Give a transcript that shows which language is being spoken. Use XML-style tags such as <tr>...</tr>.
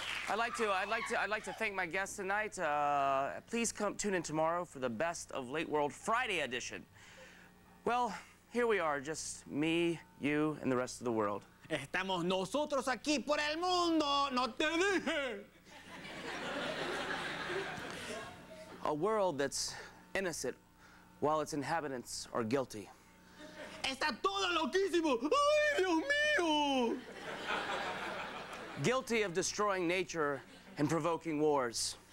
<en>I'd like to thank my guests tonight. Please tune in tomorrow for the Best of Late World Friday edition. Well, here we are, just me, you, and the rest of the world.</en> <es>Estamos nosotros aquí por el mundo. No te dije.</es> <en>A world that's innocent while its inhabitants are guilty.</en> <es>Está todo loquísimo. Ay, Dios mío.</es> <en>Guilty of destroying nature and provoking wars.</en>